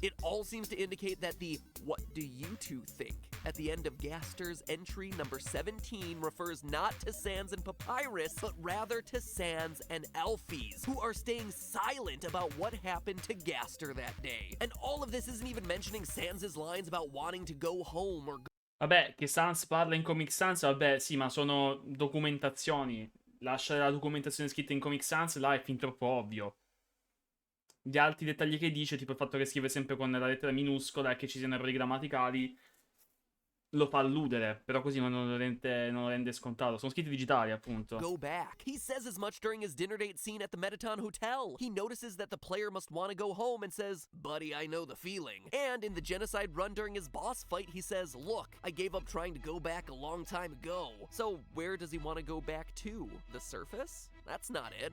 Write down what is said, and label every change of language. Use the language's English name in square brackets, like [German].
[English] It all seems to indicate that the "what do you two think" at the end of Gaster's entry number 17 refers not to Sans and Papyrus, but rather to Sans and Alphys, who are staying silent about what happened to Gaster that day. And all of this isn't even mentioning Sans' lines about wanting to go home or [Italian] Vabbè, che Sans parla in Comic Sans, vabbè, sì, ma sono documentazioni. Lasciare la documentazione scritta in Comic Sans, là è fin troppo ovvio. Gli altri dettagli che dice, tipo il fatto che scrive sempre con la lettera minuscola e che ci siano errori grammaticali, lo fa alludere, però così non lo rende scontato. Sono scritti digitali, appunto. [English] Go back. He says as much during his dinner date scene at the Metaton Hotel. He notices that the player must want to go home and says, buddy, I know the feeling. And in the genocide run during his boss fight, he says, look, I gave up trying to go back a long time ago. So where does he want to go back to? The surface? That's not it.